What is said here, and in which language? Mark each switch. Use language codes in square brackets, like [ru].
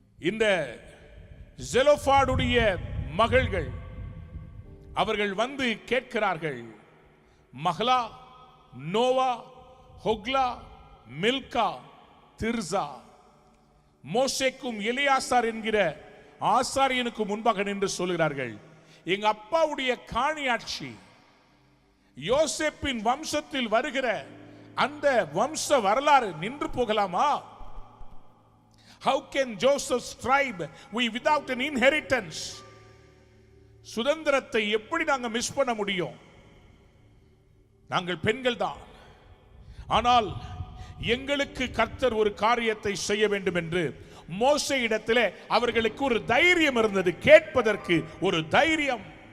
[ta] இந்த செலோபாதுடைய மகள்கள் அவர்கள் வந்து கேட்கிறார்கள், மஹ்லா, நோவா, ஹொக்லா, மில்கா, திர்சா மோசேக்கும் எலியாசார் என்கிற ஆசாரியனுக்கு முன்பாக நின்று சொல்கிறார்கள், எங்க அப்பாவுடைய காணியாட்சி யோசேப்பின் வம்சத்தில் வருகிற அந்த வம்ச வரலாறு நின்று போகலாமா? [en] How can Joseph's tribe we without an inheritance? [ta] சுதந்திரத்தை எப்படி நாங்க மிஸ் பண்ண முடியும்? நாங்கள் பெண்கள் தான், ஆனால் எங்களுக்கு கர்த்தர் ஒரு காரியத்தை செய்ய வேண்டும் என்று மோசே இடத்திலே அவர்களுக்கு ஒரு தைரியம் இருந்தது, கேட்பதற்கு ஒரு தைரியம்.